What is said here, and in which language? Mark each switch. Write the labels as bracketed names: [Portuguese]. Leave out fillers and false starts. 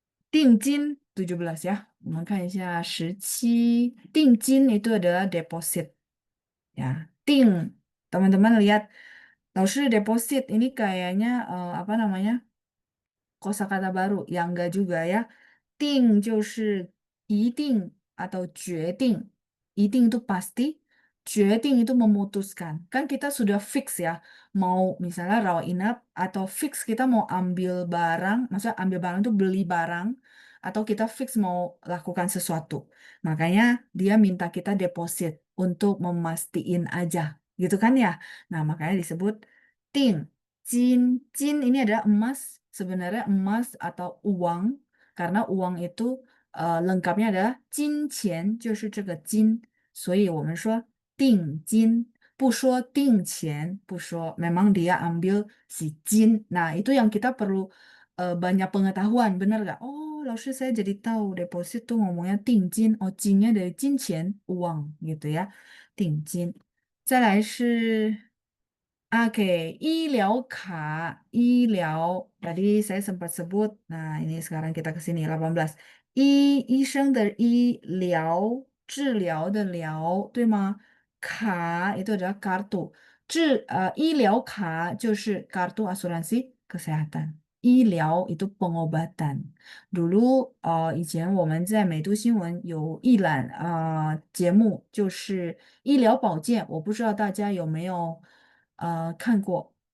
[Chinese] 定金 17 ya. 我们看一下17. [Indonesian] 定金 itu adalah deposit. Ya, teman-teman lihat. 老师 deposit ini kayaknya apa namanya? Kosakata baru yang enggak juga ya. 定就是一定 atau 决定. 一定 itu pasti, 决定 itu memutuskan. Kan kita sudah fix ya, mau misalnya rawat inap atau fix kita mau ambil barang, maksudnya ambil barang itu beli barang, atau kita fix mau lakukan sesuatu. Makanya dia minta kita deposit untuk memastikan aja, gitu kan ya. Nah, makanya disebut ting. Jin ini adalah emas, sebenarnya emas atau uang, karena uang itu lengkapnya adalah 金钱， [Chinese] 就是这个金，所以我们说定金，不说定钱，不说 [Indonesian] memang dia ambil si jin. Nah, itu yang kita perlu banyak pengetahuan, benar nggak? Oh, 老师 saya jadi tahu deposit tuh ngomongnya 定金, oh 金nya dari 金钱 uang gitu ya, 定金。 [Chinese] 再来是 [Indonesian] Oke, 医疗卡, tadi saya sempat sebut. Nah, ini sekarang kita ke sini 18. [Chinese] 医生的医疗治疗的疗对吗？ [Indonesian] 卡 itu adalah kartu. [Chinese] 医疗卡就是 [Indonesian] kartu asuransi kesehatan. 医疗 itu pengobatan. Dulu [Chinese] 以前我们在美都新闻有一览节目，就是医疗保健，我不知道大家有没有看过